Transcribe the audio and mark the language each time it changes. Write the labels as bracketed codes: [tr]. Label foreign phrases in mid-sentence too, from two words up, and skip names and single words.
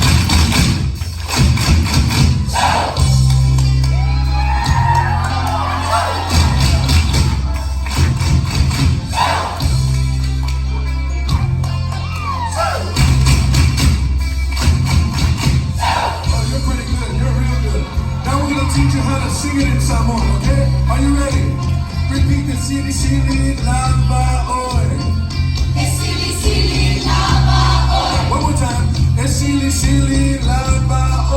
[en] Teach you how to sing it in Samoan, okay? Are you ready? Repeat the [sm] sili sili lava oi. Sili sili lava oi. [en] One more time. [sm] Sili sili lava